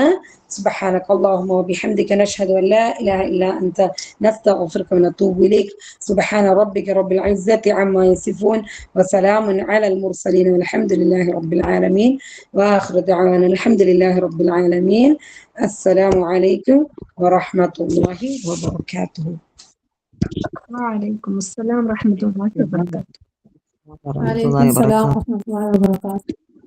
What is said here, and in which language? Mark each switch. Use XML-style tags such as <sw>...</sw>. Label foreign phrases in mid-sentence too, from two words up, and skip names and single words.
<ar>سبحانك اللهم وبحمدك نشهد أن لا إله إلا أنت نستغفرك ونتوب إليك. سبحان ربك رب العزة عما يصفون وسلام على المرسلين والحمد لله رب العالمين. وآخر دعوانا الحمد لله رب العالمين. السلام عليكم ورحمة الله وبركاته. وعليكم السلام ورحمة الله وبركاته. warahmatullahi وعليكم السلام wabarakatuh. ورحمة الله وبركاته.</ar>